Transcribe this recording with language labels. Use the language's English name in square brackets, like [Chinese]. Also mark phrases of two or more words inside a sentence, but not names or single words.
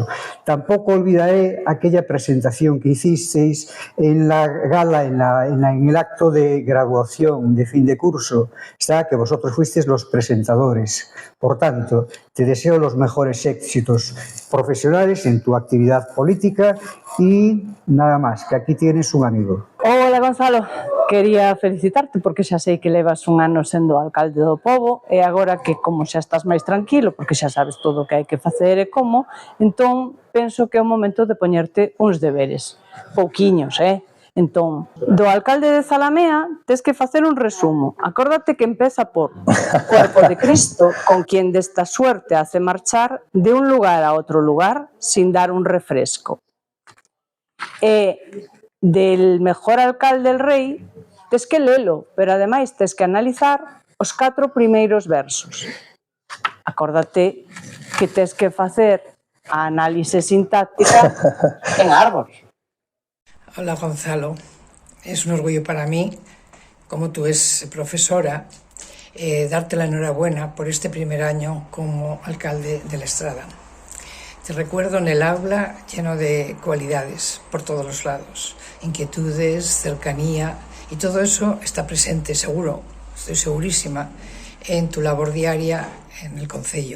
[Spanish] Tampoco olvidaré aquella presentación que hicisteis en la gala, en el acto de graduación de fin de curso, que vosotros fuisteis los presentadores. Por tanto, te deseo los mejores éxitos profesionales en tu actividad política y nada más, que aquí tienes un amigo. Hola, Gonzalo. [Galician] Quería felicitarte porque xa sei que levas un ano sendo alcalde do pobo e agora que como xa estás máis tranquilo porque xa sabes todo o que hai que facer e como, entón penso que é o momento de poñerte uns deberes, pouquiños, Entón, do alcalde de Zalamea tes que facer un resumo. Acórdate que empeza por [Spanish] Cuerpo de Cristo, con quien desta suerte hace marchar de un lugar a outro lugar sin dar un refresco. [Galician] E del mejor alcalde del rei tes que lelo, pero ademais tes que analizar os 4 primeiros versos. Acórdate que tes que facer a análise sintáctica en árbol. [Spanish] Hola Gonzalo, es un orgullo para mí, como tú es profesora, darte la enhorabuena por este primer año como alcalde de la Estrada. Te recuerdo en el aula lleno de cualidades por todos los lados, inquietudes, cercanía, y todo eso está presente, seguro, estoy segurísima, en tu labor diaria en el concello.